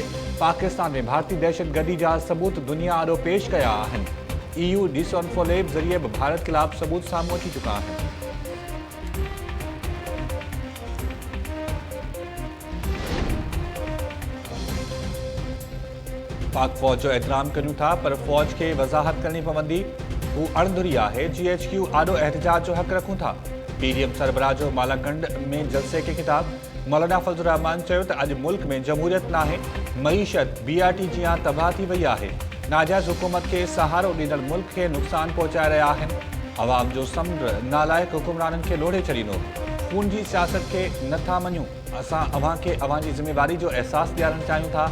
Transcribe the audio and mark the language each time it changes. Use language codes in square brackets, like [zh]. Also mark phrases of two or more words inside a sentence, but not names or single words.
[sd] पाकिस्तान में भारतीय दहशतगर्दी जा सबूत दुनिया आॾो पेश कया आहिनि। EU डिसोनफोलेब ज़रिए बि भारत ख़िलाफ़ सबूत साम्हूं अची चुका आहिनि। पाक फौज जो एहतराम करूं था, पर फौज के वज़ाहत करनी पवंदी। हू अणधुरी आहे। GHQ आॾो एहतजाज जो हक़ रखूं था। PDM सरबराह जो मालाकंड में जलसे के खिताब। मौलाना फजल रहमान चयो त अॼु मुल्क में जमहूरियत नाहे, मईशत BRT जियां तबाह थी वई आहे। नाजाइज़ हुकूमत के सहारो ॾिनल मुल्क के नुक़सान पहुचाए रहिया आहिनि। अवाम जो समुंड नालाइक़ हुकुमराननि खे लोढ़े छॾींदो। खून जी सियासत के नथा मञूं। असां अव्हां खे अव्हां जी ज़िम्मेवारी जो अहसास ॾियारणु चाहियूं था।